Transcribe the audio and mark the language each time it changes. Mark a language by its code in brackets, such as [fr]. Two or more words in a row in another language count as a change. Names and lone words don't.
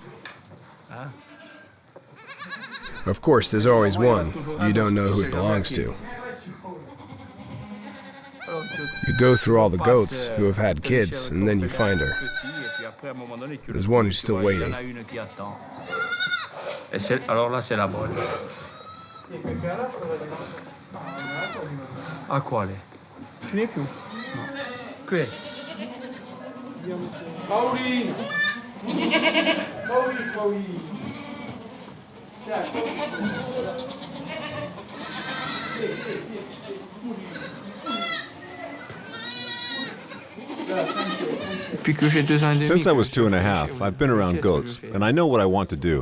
[en] Of course, there's always one. You don't know who it belongs to. You go through all the goats who have had kids, and then you find her. There's one who's still waiting. [fr] Alors là, c'est la bonne. [it] A quale? Ce n'è più. No. Qui è. Paolino! Paolino! [en] Since I was 2.5, I've been around goats, and I know what I want to do.